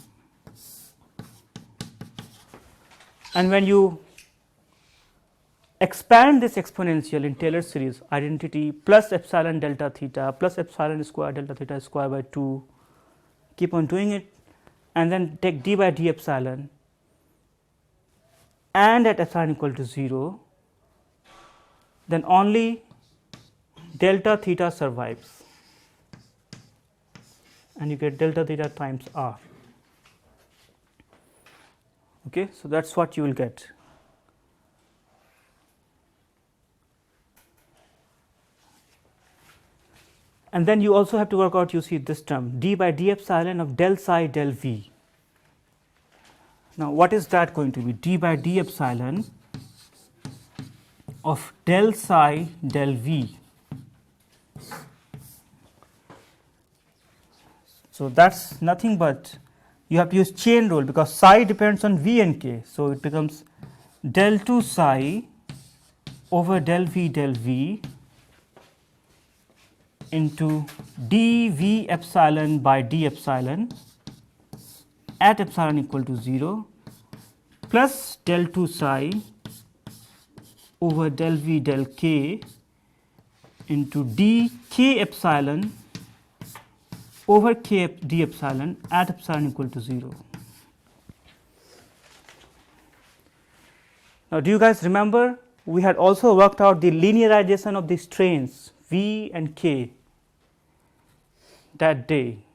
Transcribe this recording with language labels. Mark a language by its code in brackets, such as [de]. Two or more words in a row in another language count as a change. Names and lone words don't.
[en] And when you expand this exponential in Taylor series identity plus epsilon delta theta plus epsilon square delta theta square by 2, keep on doing it, and then take d by d epsilon and at epsilon equal to 0, then only delta theta survives, and you get delta theta times r. Okay, so that's what you will get. And then you also have to work out, you see this term, d by d epsilon of del psi del v. Now, what is that going to be? D by d epsilon of del psi del v. So, that is nothing but you have to use chain rule, because psi depends on v and k. So, it becomes del 2 psi over del v into dv epsilon by d epsilon at epsilon equal to 0 plus del 2 psi over del v del k into dk epsilon over k d epsilon at epsilon equal to 0. Now, do you guys remember we had also worked out the linearization of the strains v and k that day.